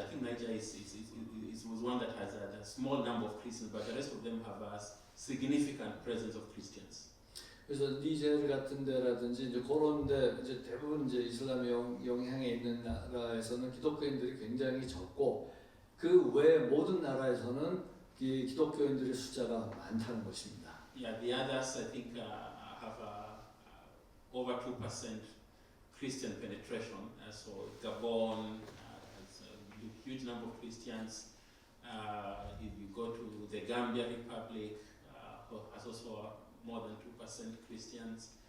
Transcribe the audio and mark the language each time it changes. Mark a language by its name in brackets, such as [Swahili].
[English] I think Niger was one that has a small number of Christians, but the rest of them have a significant presence of Christians. [Korean] 그래서 니제르 같은 데라든지 이제 그런 데 이제 대부분 이제 이슬람의 영향에 있는 나라에서는 기독교인들이 굉장히 적고 그 외 모든 나라에서는 이 기독교인들의 숫자가 많다는 것입니다. [English] Yeah, the others I think have over 2% Christian penetration. So Gabon has a huge number of Christians. If you go to the Gambia Republic, has also more than 2% Christians.